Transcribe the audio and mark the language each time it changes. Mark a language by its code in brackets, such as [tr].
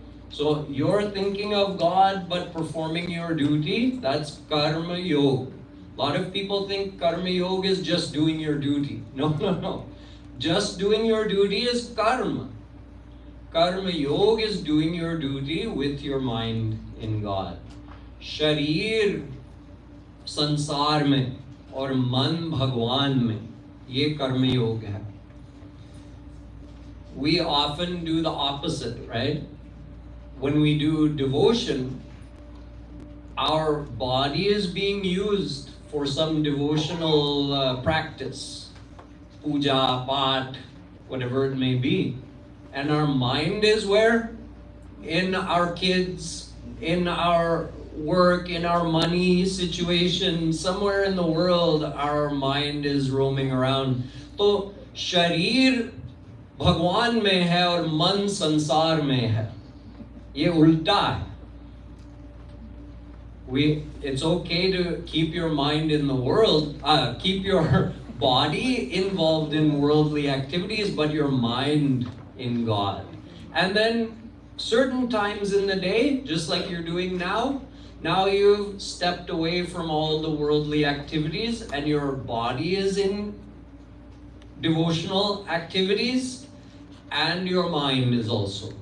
[en] So you're thinking of God but performing your duty, that's karma yoga. A lot of people think karma yoga is just doing your duty. No, no, no. Just doing your duty is karma. Karma yoga is doing your duty with your mind in God. [hi] Sharir संसार में और मन भगवान में, ये कर्म योग है. [en] We often do the opposite, right? When we do devotion, our body is being used for some devotional practice, puja, path, whatever it may be. And our mind is where? In our kids, in our work, in our money situation, somewhere in the world, our mind is roaming around. [hi] So, sharir भगवान में है और मन संसार में है. ये उल्टा है. [en] It's okay to keep your mind in the world, keep your body involved in worldly activities, but your mind in God. And then certain times in the day, just like you're doing now you've stepped away from all the worldly activities and your body is in devotional activities and your mind is also.